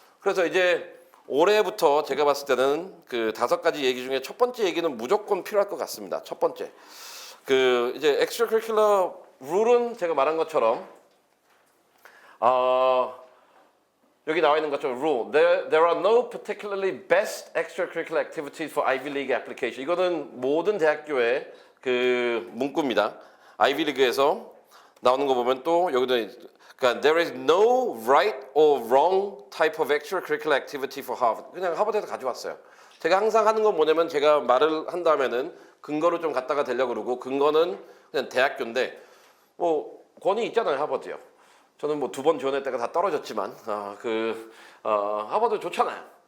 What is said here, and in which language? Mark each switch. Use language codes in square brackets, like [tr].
[ko] 그래서 이제 올해부터 제가 봤을 때는 그 5가지 얘기 중에 첫 번째 얘기는 무조건 필요할 것 같습니다. 첫 번째, 이제 extracurricular 룰은 제가 말한 것처럼 여기 나와 있는 것처럼 rule. [en] There are no particularly best extracurricular activities for Ivy League application. [ko] 이거는 모든 대학교의 그 문구입니다. 아이비리그에서 나오는 거 보면 또 여기도 그러니까 [en] there is no right or wrong type of extracurricular activity for Harvard. [ko] 그냥 하버드에서 가져왔어요. 제가 항상 하는 건 뭐냐면 제가 말을 한다면은 근거를 좀 갖다가 대려고 그러고 근거는 그냥 대학교인데 뭐 권위 있잖아요, 하버드요. 저는 뭐 2번 지원했다가 다 떨어졌지만 하버드 좋잖아요.